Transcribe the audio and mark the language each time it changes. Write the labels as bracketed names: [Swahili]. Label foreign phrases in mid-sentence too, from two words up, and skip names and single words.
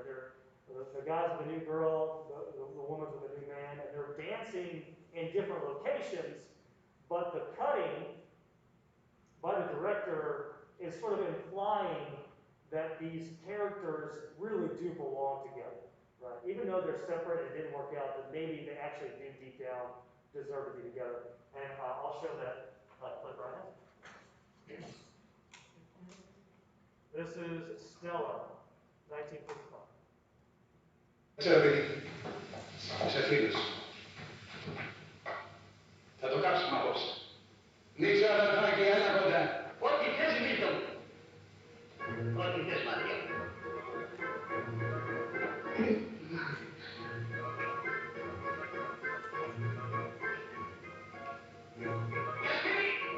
[English] They're the guys with the new girl, the woman's with the new man, and they're dancing in different locations, but the cutting by the director is sort of implying that these characters really do belong together, right? Even though they're separate and it didn't work out, that maybe they actually do deep down deserve to be together. And I'll show that Flip right ahead. This is Stella, 1955. [Greek] Ξέρω, παιδί. Είσαι φίλος. Θα το κάψουμε απόψε. Νίξε, αδερφάκι, έλα κοντά. Ό,τι θες, Μίλτο. Ό,τι θες, μάτια μου. Γιασκίνη!